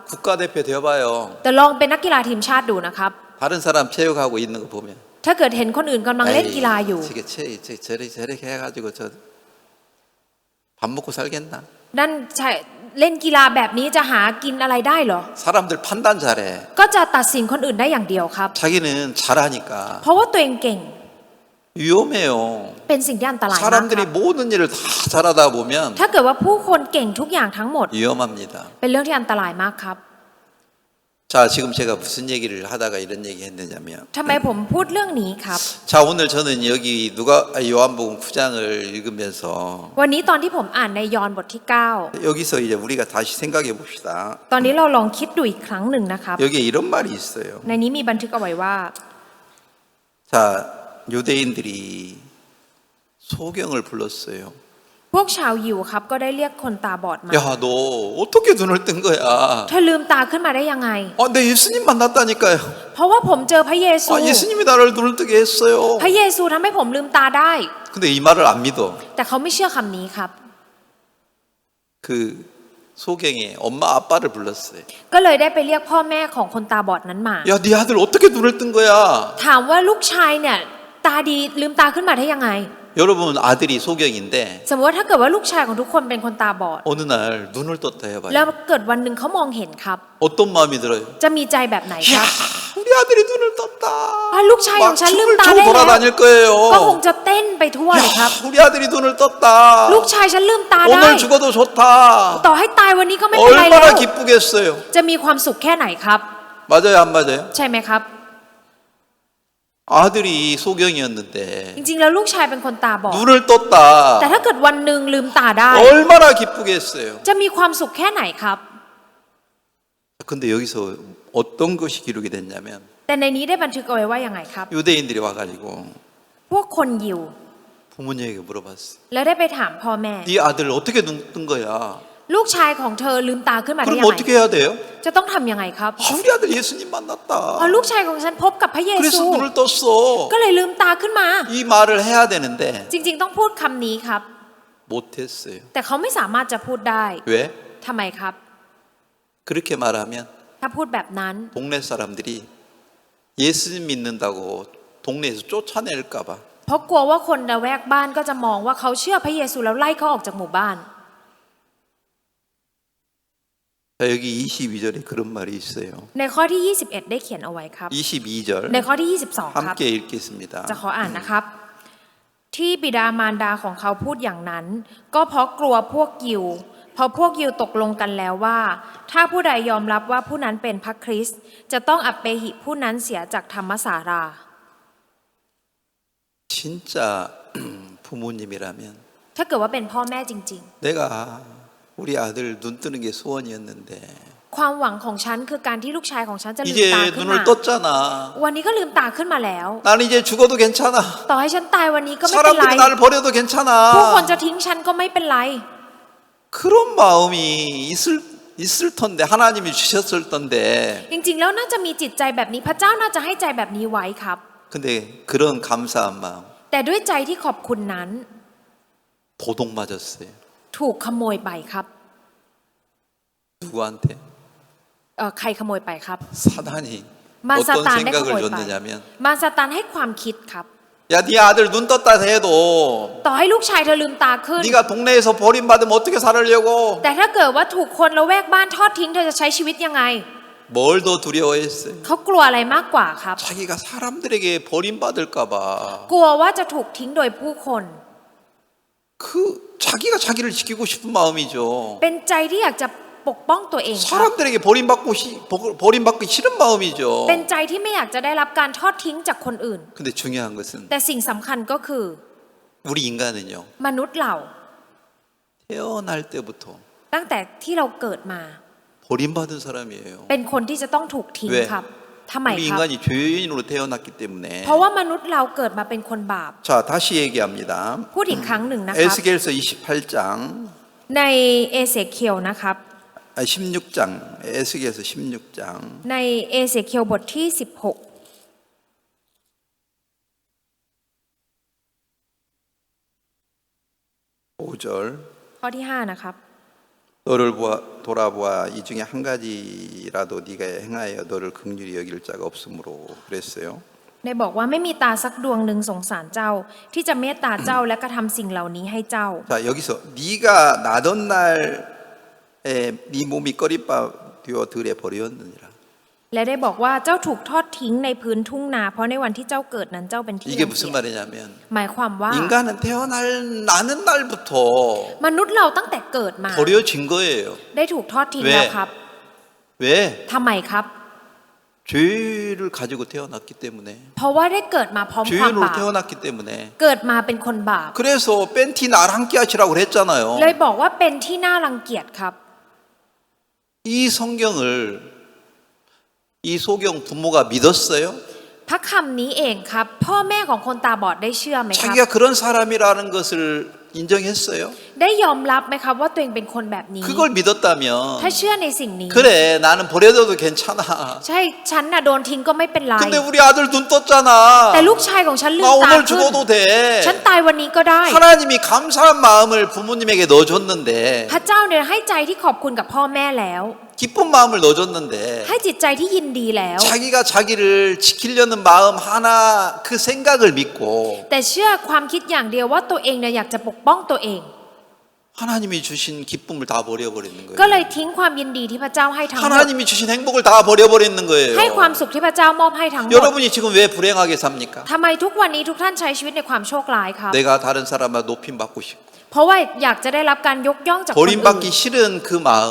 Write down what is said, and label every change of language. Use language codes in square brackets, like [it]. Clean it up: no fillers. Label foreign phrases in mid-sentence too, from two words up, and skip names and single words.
[ko] 국가대표 되어봐요. [th] แต่ลองเป็นนักกีฬาทีมชาติดูนะครับ [ko] 다른 사람 체육하고 있는 거 보면 [th] ถ้าเกิดเห็นคนอื่นกำลังเล่นกีฬาอยู่ [ko] 저렇게 해가지고 저 밥 먹고 살겠나? [th] นั่นใช่เล่นกีฬาแบบนี้จะหากินอะไรได้เหรอ [ko] 사람들 판단 잘해. [th] ก็จะตัดสินคนอื่นได้อย่างเดียวครับ [ko] 자기는 잘하니까 [th] เพราะว่าตัวเองเก่ง [ko] 위험해요. [th] เป็นสิ่งที่อันตรายมากค [ko] 사람들이 [th] รับ [ko] 모든 일을 다 잘하다 보면 [th] ถ้าเกิดว่าผู้คนเก่งทุกอย่างทั้งหมด [ko] 위험합니다. [th] เป็นเรื่องที่อันตรายมากครับ [ko] 자, 지금 제가 무슨 얘기를 하다가 이런 얘기 했느냐면 [th] ทำไมผมพูดเรื่องนี้ครับ [ko] 자, 오늘 저는 여기 요한복음 9장을 읽으면서 [th] วันนี้ตอนที่ผมอ่านในยอห์นบทที่ [ko] 여기서 이제 우리가 다시 생각해 봅시다. [th] 9 ตอนนี้เราลองคิดดูอีกครั้งหนึ่งนะครับ [ko] 여기에 이런 말이 있어요. [th] ในนี้มีบันทึกเอาไว้ว่า [ko] 자, 유대인들이 소경을 불렀어요. [th] พวกชาวยิวครับก็ได้เรียกคนตาบอดมา [ko] 야, 너 어떻게 눈을 뜬 거야? [th] เธอลืมตาขึ้นมาได้ยังไง [ko] 내 예수님 만났다니까요. [th] เพราะว่าผมเจอพระเยซู [ko] 예수님이 나를 눈을 뜨게 했어요. [th] พระเยซูทำให้ผมลืมตาได้ [ko] 근데 이 말을 안 믿어. [th] แต่เขาไม่เชื่อคำนี้ครับ [ko] 그 소경의 엄마 아빠를 불렀어요. [th] ก็เลยได้ไปเรียกพ่อแม่ของคนตาบอดนั้นมา [ko] 야, 네 아들 어떻게 눈을 뜬 거야? [th] ถามว่าลูกชายเนี่ยตาดีลืมตาขึ้นมาได้ยังไง [ko] 여러분 아들이 소경인데 [th] สมมติว่าถ้าเกิดว่าลูกชายของทุกคนเป็นคนตาบอด [ko] 어느 날 눈을 떴다 [th] แล้ว [ko] 해봐요. [th] เกิดวันหนึ่งเขามองเห็นครับ [ko] 어떤 마음이 들어요? [th] จะมีใจแบบไหนค [ko] 야, [th] รับ [ko] 우리 아들이 눈을 떴다. [th] ลูกชายของฉันลืม [ko] 막 [th] ตา [ko] 춤을 [th] ได้ [ko] 춰고 [th] แล้ว [ko] 돌아다닐 거예요. [th] ก็คงจะเต้นไปทั่วเลยครับ [ko] 야, 우리 아들이 눈을 떴다. [th] ลูกชายฉันลืมตาได้ [ko] 오늘 죽어도 좋다. [th] ต่อให้ตายวันนี้ก็ไม่เป็นไรแล้ว [ko] 얼마나 기쁘겠어요. [th] จะมีความสุขแค่ไหนครับ [ko] 맞아요, 안 맞아요? [th] ใช่ไหมครับ [ko] 아들이 소경이었는데 [th] จริงๆแล้วลูกชายเป็นคนตาบอด [ko] 눈을 떴다. [th] แต่ถ้าเกิดวันหนึ่งลืมตาได้ [ko] 얼마나 기쁘겠어요. [th] จะมีความสุขแค่ไหนครับ [ko] 근데 여기서 어떤 것이 기록이 됐냐면 [th] แต่ในนี้ได้บันทึกเอาไว้ว่ายังไงครับ [ko] 유대인들이 와가지고 [th] พวกคนยิว [ko] 부모님에게 물어봤어요. [th] แล้วได้ไปถามพ่อแม่ [ko] 네 아들 어떻게 눈 뜬 거야? [th] ลูกชายของเธอลืมตาขึ้นมาได้ [ko] 그럼 [th] ยังไง [ko] 어떻게 해야 돼요? [th] จะต้องทำยังไงครับ [ko] 우리 아들 예수님 만났다. [th] ลูกชายของฉันพบกับพระเย [ko] 그래서 [th] ซู [ko] 눈을 떴어. [th] ก็เลยลืมตาขึ้นมา [ko] 이 말을 해야 되는데 [th] จริงๆต้องพูดคำนี้ครับ [ko] 못했어요. [th] แต่เขาไม่สามารถจะพูดได้ [ko] 왜? [th] ทำไมครับ [ko] 그렇게 말하면 [th] ถ้าพูดแบบนั้น [ko] 동네 사람들이 예수님 믿는다고 동네에서 쫓아낼까 봐. [th] เพราะกลัวว่าคนละแวกบ้านก็จะมองว่าเขาเชื่อพระเยซูแล้วไล่เขาออกจากหมู่บ้าน [ko] 자, 여기 22절에 그런 말이 있어요. [th] ในข้อที่ 21 ได้เขียนเอาไว้ครับ [ko] 22절 [th] ในข้อที่ 22 ครับ [ko] 함께 읽겠습니다. [th] จะขออ่านนะครับ ที่บิดามารดาของเขาพูดอย่างนั้น ก็เพราะกลัวพวกยิวเพราะพวกยิวตกลงกันแล้วว่า ถ้าผู้ใดยอมรับว่าผู้นั้นเป็นพระคริสต์จะต้องอัปเปหิผู้นั้นเสียจากธรรมสารา [ko] 진짜 부모님이라면 [th] ถ้าเกิดว่าเป็นพ่อแม่จริง [ko] 내가 우리 아들 눈 뜨는 게 소원이었는데 [th] ๆ ความหวังของฉันคือการที่ลูกชายของฉันจะลืม [ko] 이제 [th] ตาขึ้นมา [ko] 눈을 떴잖아. [th] วันนี้ก็ลืมตาขึ้นมาแล้ว [ko] 나는 이제 죽어도 괜찮아. [th] ต่อให้ฉันตายวันนี้ก็ไม่เป็นไร [ko] 사람들이 나를 버려도 [th] ผู้คน [ko] 괜찮아. [th] จะทิ้งฉันก็ไม่เป็นไร [ko] 그런 마음이 있을 텐데 하나님이 주셨을 텐데 [th] จริงๆแล้วน่าจะมีจิตใจแบบนี้พระเจ้าน่าจะให้ใจแบบนี้ไว้ครับ [ko] 근데 그런 감사한 마음 [th] แต่ด้วยใจที่ขอบคุณนั้น [ko] 도둑 맞았어요. [th] ถูกขโมยไปครับ [ko] 누구한테? [th] ใครขโมยไปครับ [ko] 사단이 [th] มารซา [ko] 어떤 [th] ตานได้ข [ko] 생각을 [th] โมยไป [ko] 줬느냐면 [th] มารซาตานให้ความคิดครับ [ko] 야, 네 아들 눈 떴다 해도 [th] ต่อให้ลูกชายเธอลืมตาขึ้น [ko] 네가 동네에서 버림받으면 어떻게 살으려고 [th] แต่ถ้าเกิดว่าถูกคนละแวกบ้านทอดทิ้งเธอจะใช้ชีวิตยังไง [ko] 뭘 더 두려워했어요? [th] เขากลัวอะไรมากกว่าครับ [ko] 자기가 사람들에게 버림받을까 봐. [th] กลัวว่าจะถูกทิ้งโดยผู้คน [ko] 자기가 자기를 지키고 싶은 마음이죠. [th] เป็นใจที่อยากจะปกป้องตัวเองครับ [ko] 사람들에게 버림받기 싫은 마음이죠. [th] เป็นใจที่ไม่อยากจะได้รับการทอดทิ้งจากคนอื่น [ko] 근데 중요한 것은 [th] แต่สิ่งสำคัญก็คือ [ko] 우리 인간은요. [th] มนุษย์เรา [ko] 태어날 때부터 [th] ตั้งแต่ที่เราเกิดมา [ko] 버림받은 사람이에요. [th] เป็นคนที่จะต้องถูกทิ้ง เว้ย ครับทำไม [ko] 우리 [th] ครับ [ko] 인간이 죄인으로 태어났기 때문에. [th] เพราะว่ามนุษย์เราเกิดมาเป็นคนบาป [ko] 자, 다시 얘기합니다. [th] พูดอีกครั้งหนึ่งนะครับ [ko] 에스겔서 28장 [th] ในเอเสเคียวนะครับ [ko] 16장 에스겔서 16장 [th] ในเอเสเคียวบทที่ [ko] 5절 [th] 16 ข้อที่ 5 นะครับ [ko] 너를 돌아보아 이 중에 한 가지라도 네가 행하여 너를 긍휼히 여길 자가 없으므로 그랬어요. [th] ได้บอกว่าไม่มีตาสักดวงหนึ่งสงสารเจ้า ที่จะเมตตาเจ้าและกระทำสิ่งเหล่านี้ให้เจ้า [ko] 자, 여기서 네가 나던 날에 네 몸이 꺼리밥 되어 들에 버렸느니라. [th] และได้บอกว่าเจ้าถูกทอดทิ้งในพื้นทุ่งนาเพราะในวันที่เจ้าเกิดนั้นเจ้าเป็นที่ [ko] 이게 [th] รัง [ko] 무슨 [th] เกียจ [ko] 말이냐면 [th] หมายความว่า [ko] 인간은 나는 날부터 [th] มนุษย์เราตั้งแต่เกิดมา [ko] 버려진 거예요. [th] ได้ถูกทอดทิ้ง เว้ แล้วครับ [ko] 왜? [th] ทำไมครับ [ko] 죄를 가지고 태어났기 때문에 [th] เพราะว่าได้เกิดมาพร้อมความ [ko] 죄인으로 [th] บาป [ko] 태어났기 때문에 [th] เกิดมาเป็นคนบาป [ko] 그래서 뺀티 날 함께 하시라고 [th] เลย [ko] 그랬잖아요. [th] บอกว่าเป็นที่น่ารังเกียจครับ [ko] 이 성경을 이 소경 부모가 믿었어요? [th] พระคำนี้เองครับ พ่อแม่ของคนตาบอดได้เชื่อไหมครับ [ko] 자기가 그런 사람이라는 것을 인정했어요? [th] ได้ยอมรับไหมครับว่าตัวเองเป็นคนแบบนี้ [ko] 그걸 믿었다면 [th] ถ้าเชื่อในสิ่งนี้ [ko] 그래 나는 버려둬도 괜찮아. [th] ใช่ฉันน่ะโดนทิ้งก็ไม่เป็นไร [ko] 근데 우리 아들 눈 떴잖아. [th] แต่ลูกชายของฉันลื [ko] 나 [th] มตา [ko] 오늘 [th] ขึ้น [ko] 죽어도 돼. [th] ฉันตายวันนี้ก็ได้ [ko] 하나님이 감사한 마음을 부모님에게 넣어줬는데 [th] พระเจ้าเนี่ยให้ใจที่ขอบคุณกับพ่อแม่แล้ว [ko] 기쁜 마음을 넣어줬는데 [th] ให้จิตใจที่ยินดีแล้ว [ko] 자기가 자기를 지키려는 마음 하나 그 생각을 믿고 [th] แต่เชื่อความคิดอย่างเดียวว่าตัวเองเนี่ยอยากจะปกป้องตัวเอง [ko] 하나님이 주신 기쁨을 다 버려버리는 [th] ก็ [ko] 거예요. [th] เลยทิ้งความยินดีที่พระเจ้าให้ทั้งหมด [ko] 하나님이 주신 행복을 다 버려버리는 거예요. [th] ให้ความสุขที่พระเจ้ามอบให้ทั้งหมด [ko] 여러분이 지금 왜 불행하게 삽니까? [th] ทำไมทุกวันนี้ทุกท่านใช้ชีวิตในความโชคร้ายครับ [ko] 내가 다른 사람과 높임 받고 싶고 [th] เพราะว่าอยากจะได้รับการยกย่องจากคนอื่น [ko] 버림받기 싫은 그 마음.